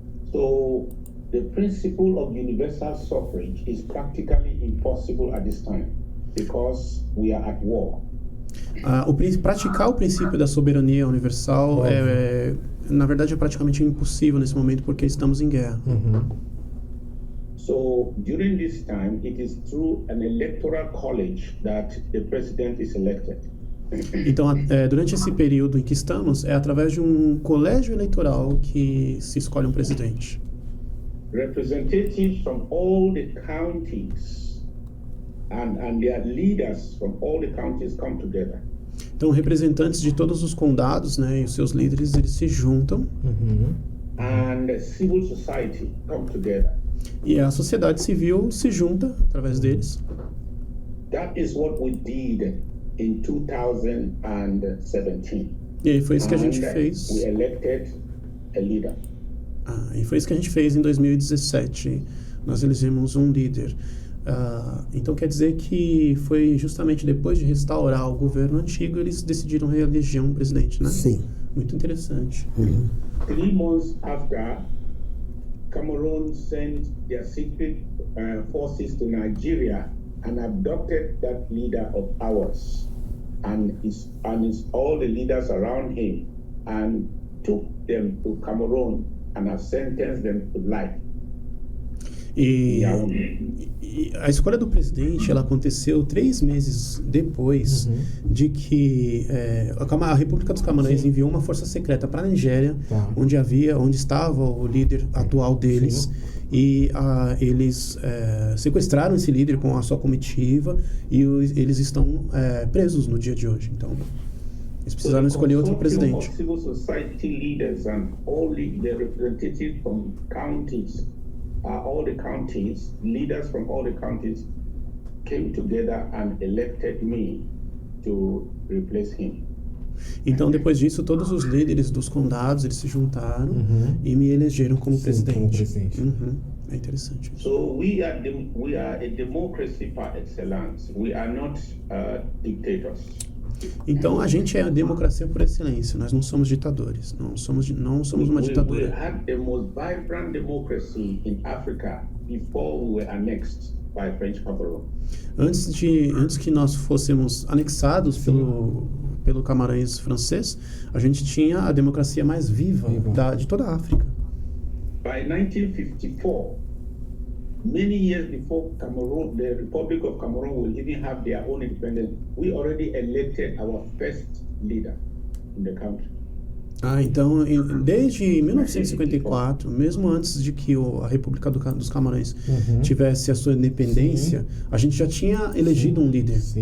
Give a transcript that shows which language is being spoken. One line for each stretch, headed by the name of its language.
English: So, the principle of universal suffrage is practically impossible at this time because we are at war.
Portuguese: Praticar o princípio da soberania universal na verdade é praticamente impossível nesse momento porque estamos em guerra.
English: So during this time, it is through an electoral college that the president is elected.
Portuguese: Então, durante esse período em que estamos, é através de um colégio eleitoral que se escolhe um presidente.
English: Representatives from all the counties and their leaders from all the counties come together.
Portuguese: Então, representantes de todos os condados, né, e os seus líderes, eles se juntam.
English: And civil society come together.
Portuguese: E a sociedade civil se junta através deles.
English: That is what we did in 2017.
Portuguese: E aí foi isso que a
English: And
Portuguese: gente fez.
English: we elected a leader.
Portuguese: E foi isso que a gente fez em 2017. Nós elegemos um líder. Então quer dizer que foi justamente depois de restaurar o governo antigo, eles decidiram reeleger um presidente, né? Sim. Muito interessante.
English: 3 months after, Cameroon sent their secret forces to Nigeria and abducted that leader of ours and all the leaders around him and took them to Cameroon and have sentenced them to life.
Portuguese: E a escolha do presidente, ela aconteceu 3 meses depois de que a República dos Camarões enviou uma força secreta para a Nigéria, onde estava o líder atual deles, e eles sequestraram esse líder com a sua comitiva e eles estão presos no dia de hoje. Então, eles precisaram escolher outro presidente.
English: Civil society leaders and all the representatives from counties. All the counties, leaders from all the counties came together and elected me to replace him.
Portuguese: Então, depois disso, todos os líderes dos condados, eles se juntaram e me elegeram como presidente. É interessante.
English: So we are a democracy par excellence. We are not dictators.
Portuguese: Então, a gente é a democracia por excelência. Nós não somos ditadores. Não somos uma ditadura.
English: We had the most vibrant democracy in Africa before we were annexed by French Cameroon.
Portuguese: Antes que nós fôssemos anexados pelo Camarões francês, a gente tinha a democracia mais viva de toda a África.
English: By 1954, many years before Cameroon, the Republic of Cameroon will even have their own independence, we already elected our first leader in the country.
Portuguese: Então, desde 1954, mesmo antes de que a República dos Camarões tivesse a sua independência, a gente já tinha elegido um líder.